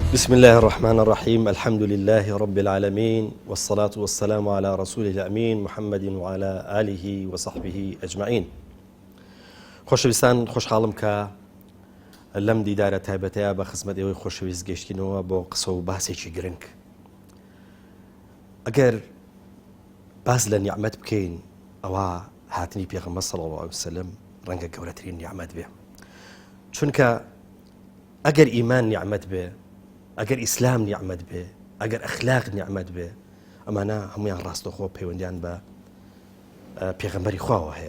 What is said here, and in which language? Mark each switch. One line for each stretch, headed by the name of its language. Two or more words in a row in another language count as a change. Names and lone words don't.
Arabic: بسم الله الرحمن الرحيم الحمد لله رب العالمين والصلاة والسلام على رسوله الأمين محمد وعلى آله وصحبه أجمعين.
Central Kurdish: خۆشەویستان خۆشحاڵم کە لەم دیدارە تایبەتەیە بە خزمەت ئێوەی خۆشەویست گەشتینەوە بۆ قسە و باسێکی گرنگ. ئەگەر باس لە نیعمەت بکەین ئەوە هاتنی پێغەمبەر
Arabic: صلی الله علیه وسلم
Central Kurdish: ڕەنگە گەورەترین نیعمەت بێ، چونکە ئەگەر ئیمان نیعمەت بێ، ئەگەر ئیسلام نیعمەت بێ، ئەگەر ئەخلاق نیعمەت بێ، ئەمانە هەمویان ڕاستەخۆ پەیوەندیان بە پێغەمبەری خواوە هەیە.